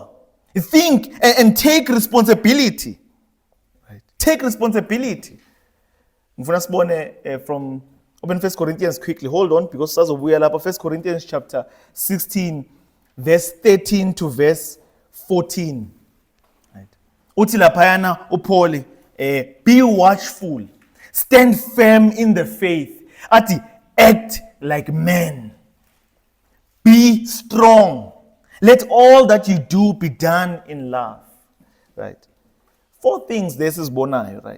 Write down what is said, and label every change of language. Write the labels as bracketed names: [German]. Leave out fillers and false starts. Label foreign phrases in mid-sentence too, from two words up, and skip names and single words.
[English] Think and take responsibility. Right? Take responsibility. From open 1 Corinthians quickly. Hold on, because we are 1 Corinthians chapter 16, verse 13 to verse 14. Right? [Swati] Uti lapayana upoli, [English] be watchful, stand firm in the faith. Ati, act like men. Be strong. Let all that you do be done in love. Right? 4 things this is Bonai, right?